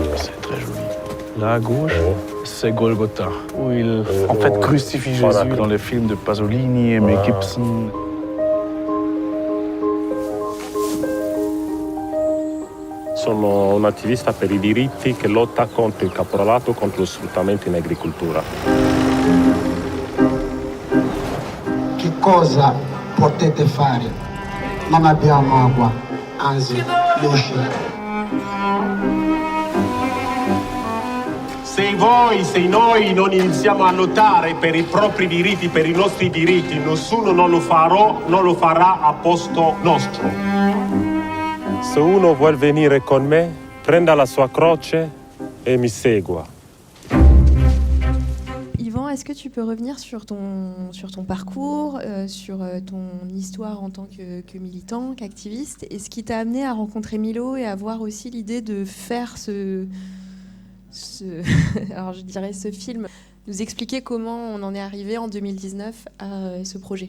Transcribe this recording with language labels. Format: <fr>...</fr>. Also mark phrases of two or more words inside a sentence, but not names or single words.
<fr>C'est très joli. Là à gauche, Oui. c'est Golgotha, où il en fait crucifie Voilà. Jésus dans les films de Pasolini et Mel Gibson.</fr> <it>Sono un attivista per i diritti che lotta contro il caporalato, contro lo sfruttamento in agricoltura. Che cosa potete fare? Non abbiamo acqua, anzi luce. Se noi non iniziamo a lottare per i propri diritti, per i nostri diritti, nessuno non lo farà a posto nostro. Se uno vuol venire con me, prenda la sua croce e mi segua.</it> <fr>Yvan, est-ce que tu peux revenir sur ton parcours, sur ton histoire en tant que militant, qu'activiste, et ce qui t'a amené à rencontrer Milo et à avoir aussi l'idée de faire alors je dirais ce film, nous expliquer comment on en est arrivé en 2019 à ce projet.</fr>